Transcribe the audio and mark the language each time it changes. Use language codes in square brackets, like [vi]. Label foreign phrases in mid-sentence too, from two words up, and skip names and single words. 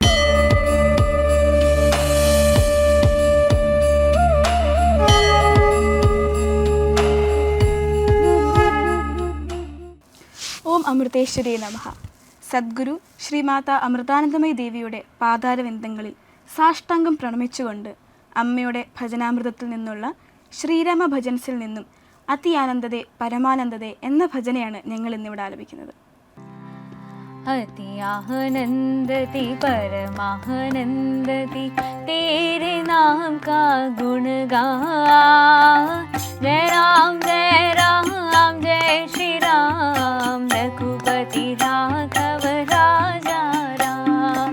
[sa] ॐ अमृतेश्वरे नमः. [ml] സദ്ഗുരു ശ്രീമാത അമൃതാനന്ദമയി ദേവിയുടെ പാതാരവിന്ദങ്ങളിൽ സാഷ്ടാംഗം പ്രണമിച്ചുകൊണ്ട് അമ്മയുടെ ഭജനാമൃതത്തിൽ നിന്നുള്ള ശ്രീരാമ ഭജൻസിൽ നിന്നും അതി ആനന്ദതേ പരമാനന്ദതേ എന്ന ഭജനയാണ് ഞങ്ങൾ ഇന്നിവിടെ ആലപിക്കുന്നത്. [hi] अति आनंदति परमानंदति तेरे नाम का गुण गा. जय राम जय श्री राम रघुपति राघव राजा राम.